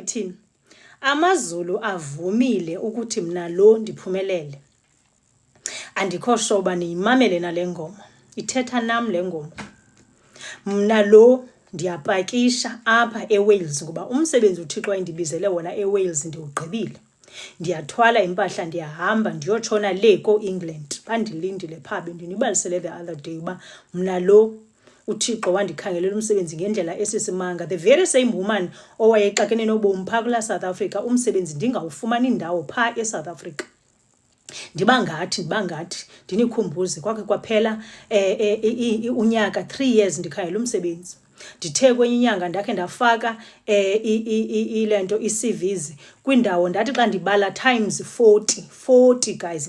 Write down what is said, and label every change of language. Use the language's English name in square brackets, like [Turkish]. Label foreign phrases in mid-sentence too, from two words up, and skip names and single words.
[Xhosa] ithini amazulu avumile ukuthi mna lo ndiphumelele andikho sure uba niyimamele nale ngoma ithetha nam le ngoma mna lo ndiyapakisha apha eWales ngoba umsebenzi uThixo ayindibizele wona eWales ndiwugqibile ndiyathwala impahla ndiyahamba ndiyotshona le ko-England bandilindile pha bendinibalisele [English] the other day [Xhosa] uba mna lo uThixo wandikhangelela umsebenzi ngendlela esisimanga [English] the very same woman [Xhosa] owayexakene nobomi phaa kula South Africa umsebenzi ndingawufumani indawo phaa eSouth Africa ndibangathi ndinikhumbuze kwakhe kwaphela unyaka 3 years ndikhangela umsebenzi ndithe kwenye inyanga ndakhe ndafaka ilento iCVs kwindawo ndathi xa ndibala [English] times 40 guys